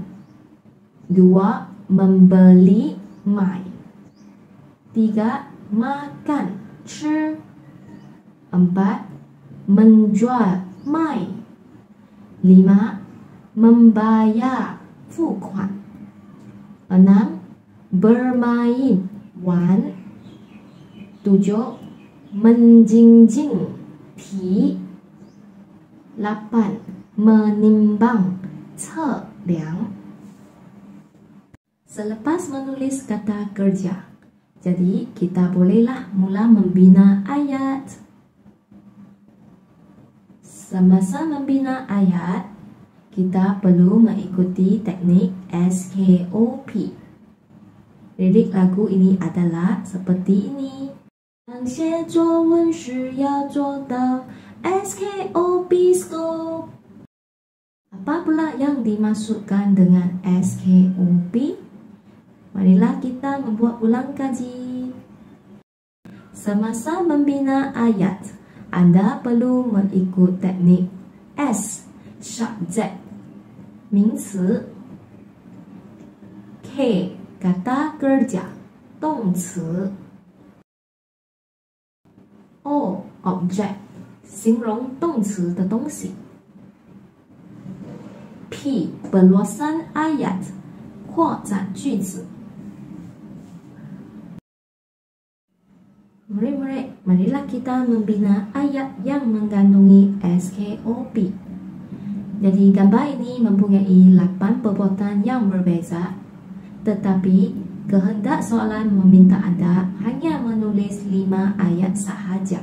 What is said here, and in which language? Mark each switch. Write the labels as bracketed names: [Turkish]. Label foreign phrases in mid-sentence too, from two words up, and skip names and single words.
[Malay] 2. Membeli, mai. 3. Makan, 吃. 4. Menjual, mai. 5. Membayar, 付款. 6. Bermain, wan. 7. Menjinjing, ti. 8. Menimbang, 测量. Selepas menulis kata kerja, jadi kita bolehlah mula membina ayat. Semasa membina ayat, kita perlu mengikuti teknik SKOP. Lirik lagu ini adalah seperti ini. [Chinese] 当写作文时要做到 SKOP scope. [Malay] Apa pula yang dimaksudkan dengan SKOP? Marilah kita membuat ulang kaji. Semasa membina ayat, Anda perlu mengikut teknik S, subjek, 名词 K, kata kerja, [Chinese] 动词 O, object, 形容动词的东西 P, [Malay] perluasan ayat, [Chinese] 扩展句子 [Malay] Murid-murid, marilah kita membina ayat yang mengandungi SKOP. Jadi gambar ini mempunyai 8 perbuatan yang berbeza, tetapi kehendak soalan meminta Anda hanya menulis 5 ayat sahaja.